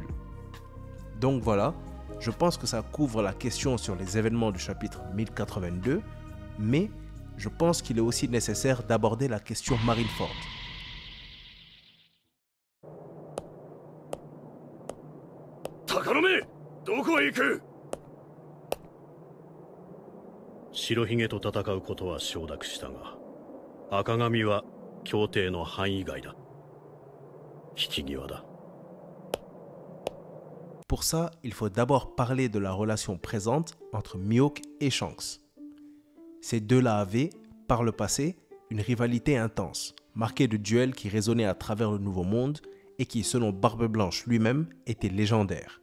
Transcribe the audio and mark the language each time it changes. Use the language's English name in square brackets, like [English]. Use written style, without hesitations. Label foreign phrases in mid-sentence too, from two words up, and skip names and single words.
[French] Donc voilà, je pense que ça couvre la question sur les événements du chapitre 1082, mais je pense qu'il est aussi nécessaire d'aborder la question Marineford. [Japanese] Takanome, どこへ行く? 白ひげと戦うことは承諾したが、赤髪は協定の範囲外だ。引き際だ。 [French] Pour ça, il faut d'abord parler de la relation présente entre Mihawk et Shanks. Ces deux-là avaient, par le passé, une rivalité intense, marquée de duels qui résonnaient à travers le Nouveau Monde et qui, selon Barbe Blanche lui-même, étaient légendaires.